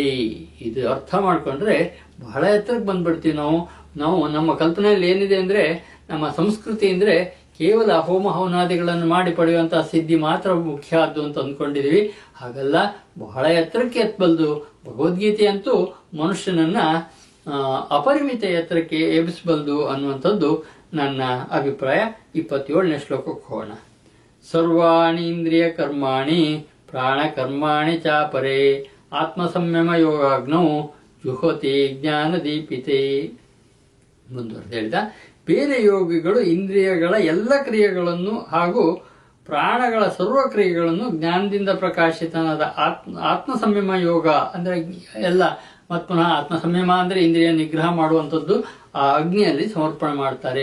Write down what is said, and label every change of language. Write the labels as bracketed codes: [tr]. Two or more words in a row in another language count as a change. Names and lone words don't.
[kn] ಇದು ಅರ್ಥ ಮಾಡ್ಕೊಂಡ್ರೆ ಬಹಳ ಎತ್ತರಕ್ಕೆ ಬಂದ್ಬಿಡ್ತೀವಿ ನಾವು ನಮ್ಮ ಕಲ್ಪನೆಯಲ್ಲಿ ಏನಿದೆ ಅಂದ್ರೆ, ನಮ್ಮ ಸಂಸ್ಕೃತಿ ಅಂದ್ರೆ ಕೇವಲ ಹೋಮ ಹವನಾದಿಗಳನ್ನು ಮಾಡಿ ಪಡೆಯುವಂತಹ ಸಿದ್ಧಿ ಮಾತ್ರ ಮುಖ್ಯ ಆದ್ದು ಅಂತ ಅಂದ್ಕೊಂಡಿದೀವಿ. ಹಾಗಲ್ಲ, ಬಹಳ ಎತ್ತರಕ್ಕೆ ಎತ್ತಬಲ್ದು. ಭಗವದ್ಗೀತೆ ಅಂತೂ ಮನುಷ್ಯನನ್ನ ಅಪರಿಮಿತ ಎತ್ತರಕ್ಕೆ ಎಬ್ಬಿಸಬಲ್ದು ಅನ್ನುವಂಥದ್ದು ನನ್ನ ಅಭಿಪ್ರಾಯ. 27ನೇ ಶ್ಲೋಕಕ್ಕೆ ಹೋಗೋಣ. [sa] ಸರ್ವಾಣಿ ಇಂದ್ರಿಯ ಕರ್ಮಾಣಿ ಪ್ರಾಣ ಕರ್ಮಾಣಿ ಚಾಪರೇ ಆತ್ಮ ಸಂಯಮ ಯೋಗಾಗ್ನೌ ಜುಹೋತಿ ಜ್ಞಾನ ದೀಪಿತೆ. [kn] ಮುಂದುವರೆದು ಹೇಳಿದ, ಬೇರೆ ಯೋಗಿಗಳು ಇಂದ್ರಿಯಗಳ ಎಲ್ಲ ಕ್ರಿಯೆಗಳನ್ನು ಹಾಗೂ ಪ್ರಾಣಗಳ ಸರ್ವ ಕ್ರಿಯೆಗಳನ್ನು ಜ್ಞಾನದಿಂದ ಪ್ರಕಾಶಿತನಾದ ಆತ್ಮ ಸಂಯಮ ಯೋಗ ಅಂದ್ರೆ ಎಲ್ಲ ಮತ್ ಪುನಃ ಆತ್ಮ ಸಂಯಮ ಅಂದ್ರೆ ಇಂದ್ರಿಯ ನಿಗ್ರಹ ಮಾಡುವಂಥದ್ದು ಆ ಅಗ್ನಿಯಲ್ಲಿ ಸಮರ್ಪಣೆ ಮಾಡ್ತಾರೆ.